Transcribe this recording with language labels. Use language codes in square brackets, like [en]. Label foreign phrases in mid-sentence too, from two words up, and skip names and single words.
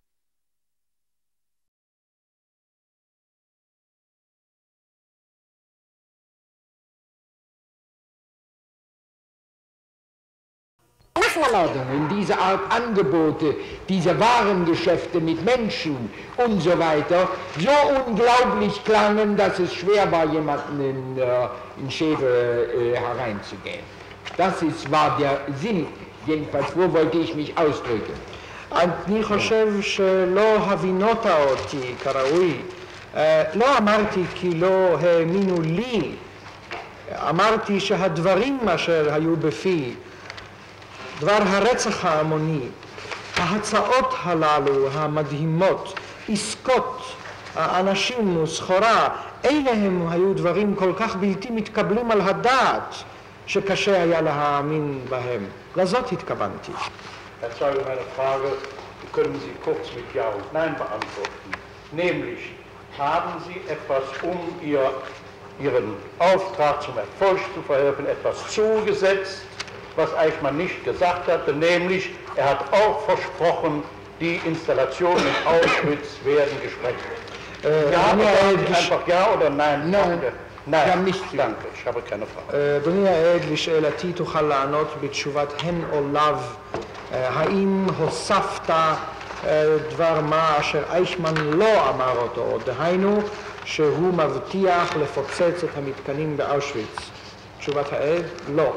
[de] Forderungen, diese Art Angebote, diese Warengeschäfte mit Menschen und so weiter, so unglaublich klangen, dass es schwer war, jemanden in Schäfe hereinzugehen. Das war der Sinn, jedenfalls, wo wollte ich mich ausdrücken. [he] אני חושב שלא הבינות אותי כראוי, לא אמרתי כי לא האמינו לי, אמרתי שהדברים אשר היו בפי, דבר הרצח ההמוני, ההצעות הללו המדהימות, עסקות, האנשים וסחורה, אלה הם היו דברים כל כך בלתי מתקבלים על הדעת, שקשה היה להאמין בהם. לזאת התכוונתי. [de] Herr Zeuge, meine Frage können Sie kurz mit Ja und Nein beantworten. Nämlich, haben Sie etwas, um Ihren Auftrag zum Erfolg zu verhelfen, etwas zugesetzt, was Eichmann nicht gesagt hatte, nämlich, er hat auch versprochen, die Installationen in Auschwitz werden gesprengt. Ja, einfach Ja oder Nein? Nein, גם nicht. Danke, ich habe keine Frage. [he] אדוני העד, לשאלתי תוכל לענות בתשובת הן או לאו, האם הוספת דבר מה אשר אייכמן לא אמר אותו, דהיינו שהוא מבטיח לפוצץ את המתקנים באושוויץ? תשובת העד, לא.